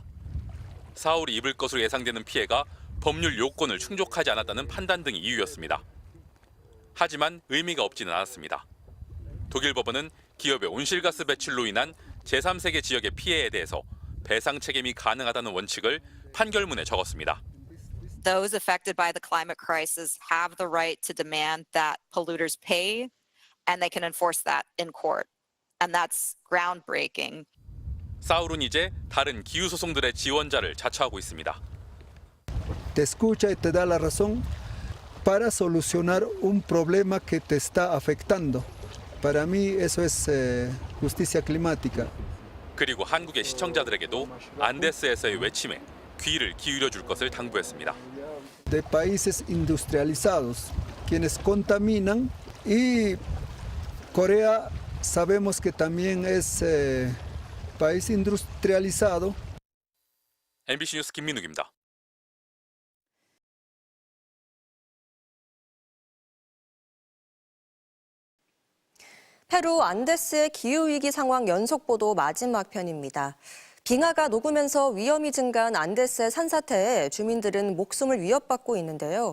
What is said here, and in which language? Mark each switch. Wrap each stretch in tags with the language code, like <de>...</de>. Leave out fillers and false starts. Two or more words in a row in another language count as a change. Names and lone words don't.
<ko>사울이 입을 것으로 예상되는 피해가 법률 요건을 충족하지 않았다는 판단 등이 이유였습니다. 하지만 의미가 없지는 않았습니다. 독일 법원은 기업의 온실가스 배출로 인한 제3세계 지역의 피해에 대해서 배상 책임이 가능하다는 원칙을 판결문에 적었습니다.</ko> <en>Those affected by the climate crisis have the right to demand that polluters pay, and they can enforce that in court. And that's groundbreaking.</en> <ko>사울은 이제 다른 기후 소송들의 지원자를 자처하고 있습니다.</ko> <es>Te escucha y te da la razón para solucionar un problema que te está afectando. Para mí eso es justicia climática.</es> <ko>그리고 한국의 시청자들에게도 안데스에서의 외침에 귀를 기울여 줄 것을 당부했습니다.</ko> <es>De países industrializados, quienes contaminan y Corea sabemos que también es país industrializado.</es> <ko>MBC 뉴스 김민욱입니다. 페루 안데스의 기후위기 상황 연속보도 마지막 편입니다. 빙하가 녹으면서 위험이 증가한 안데스의 산사태에 주민들은 목숨을 위협받고 있는데요.</ko>